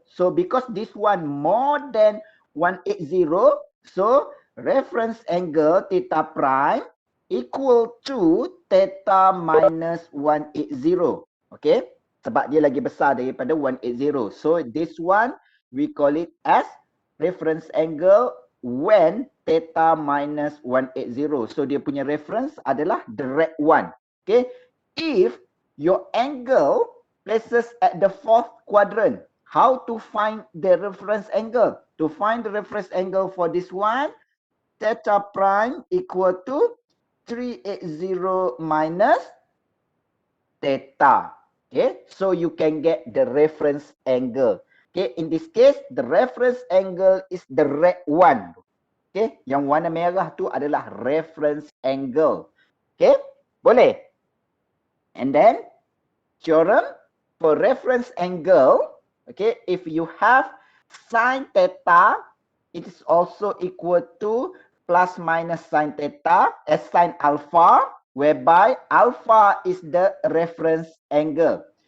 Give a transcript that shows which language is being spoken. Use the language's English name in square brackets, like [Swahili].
[English] So because this one more than 180, so reference angle theta prime equal to theta minus 180. Okay. [Malay] Sebab dia lagi besar daripada 180. [English] So this one we call it as reference angle when theta minus 180. So [Malay] dia punya [English] reference adalah the red one. Okay. If your angle places at the fourth quadrant, how to find the reference angle? To find the reference angle for this one, theta prime equal to 380 minus theta. Okay, so you can get the reference angle. Okay, in this case, the reference angle is the red one. [Malay] Okay, yang warna merah tu adalah reference angle. Okay, boleh? [English] And then, theorem for reference angle, Okay, if you have sine theta, it is also equal to plus minus sine theta as sine alpha, whereby alpha is the reference angle.